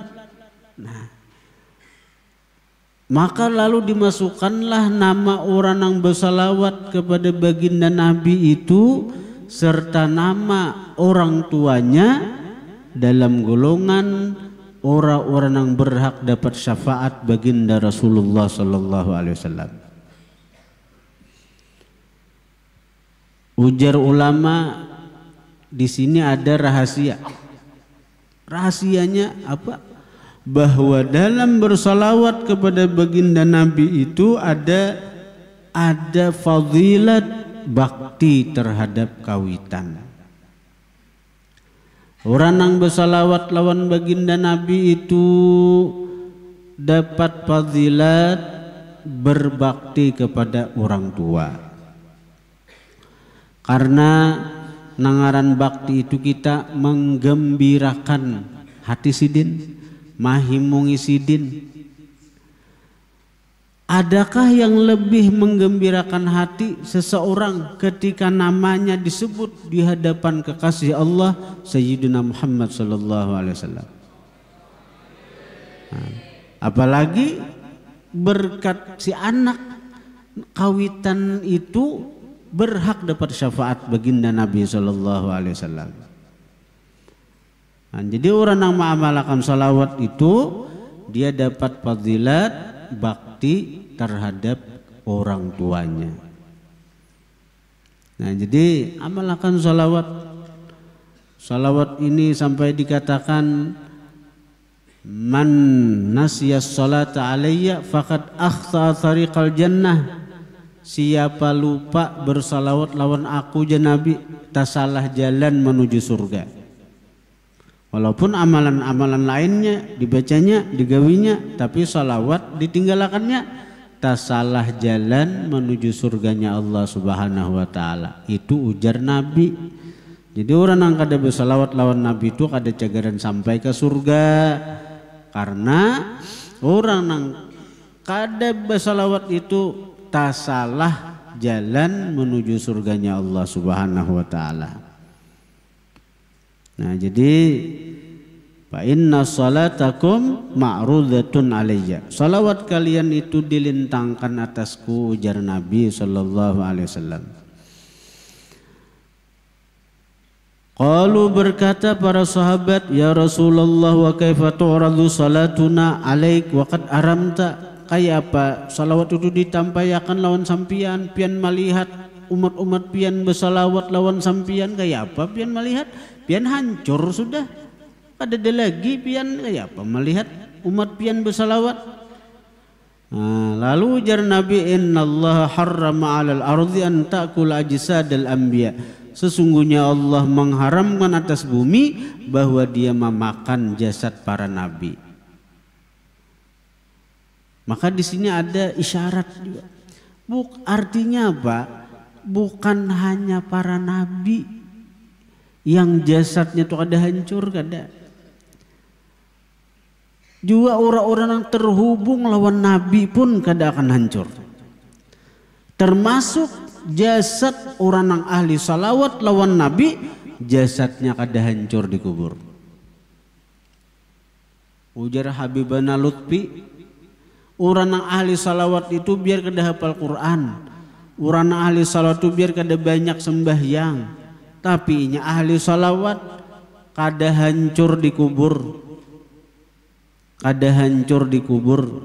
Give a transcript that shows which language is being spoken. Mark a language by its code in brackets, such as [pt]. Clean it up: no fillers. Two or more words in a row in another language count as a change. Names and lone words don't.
[id] Nah, maka lalu dimasukkanlah nama orang yang bersalawat kepada baginda Nabi itu serta nama orang tuanya dalam golongan orang-orang yang berhak dapat syafaat baginda Rasulullah [ar] صلى الله عليه وسلم. [id] Ujar ulama, di sini ada rahasia. Rahasianya apa? Bahwa dalam bersalawat kepada baginda Nabi itu ada fadilat bakti terhadap kawitan. Orang yang bersalawat lawan baginda Nabi itu dapat fadilat berbakti kepada orang tua. [bjn] Karena nangaran bakti itu kita menggembirakan hati sidin, mahimungi sidin. [id] Adakah yang lebih menggembirakan hati seseorang ketika namanya disebut di hadapan kekasih Allah Sayyidina Muhammad [ar] صلى الله عليه وسلم? [id] Apalagi berkat si anak kawitan itu berhak dapat syafaat baginda Nabi [ar] صلى الله عليه وسلم. [id] Nah, jadi orang yang mengamalkan salawat itu dia dapat fadilat bakti terhadap orang tuanya. Nah, jadi amalkan salawat. Salawat ini sampai dikatakan [ar] من نسي الصلاة علي فقد أخطأ طريق الجنة. [id] Siapa lupa bersalawat lawan aku je Nabi, tak salah jalan menuju surga. Walaupun amalan-amalan lainnya dibacanya, digawinya, tapi salawat ditinggalakannya, tak salah jalan menuju surganya Allah [ar] سبحانه وتعالى. [id] Itu ujar Nabi. [bjn] Jadi orang yang kada bersalawat lawan Nabi itu kada cagaran sampai ke surga. [id] Karena orang yang kada bersalawat itu tak salah jalan menuju surganya Allah [ar] سبحانه وتعالى. [id] Nah, jadi [ar] فإن صلاتكم معروضة علي. [id] Salawat kalian itu dilintangkan atasku, ujar Nabi [ar] صلى الله عليه وسلم. Qalu [id] berkata para sahabat, [ar] يا رسول الله وكيف تعرض صلاتنا عليك وقد أرمت. [bjn] Kayak apa salawat itu ditampayakan lawan sampian, pian melihat umat-umat pian bersalawat lawan sampian, kayak apa pian melihat? Pian hancur sudah. Ada lagi pian kayak apa melihat umat pian bersalawat. [id] Nah, lalu ujar Nabi, [ar] إن الله حرم على الأرض أن تأكل أجساد الأنبياء. [id] Sesungguhnya Allah mengharamkan atas bumi bahwa dia memakan jasad para nabi. Maka di sini ada isyarat juga. Artinya apa? bukan hanya para nabi yang jasadnya itu ada hancur, kada. Juga orang-orang yang terhubung lawan nabi pun kada akan hancur. Termasuk jasad orang yang ahli salawat lawan nabi, jasadnya kada hancur di kubur. [bjn] Ujar Habibana Lutfi, orang yang ahli salawat itu biar kada hafal Quran, orang yang ahli salawat itu biar kada banyak sembahyang, tapi nya ahli salawat kada hancur di kubur, kada hancur di kubur.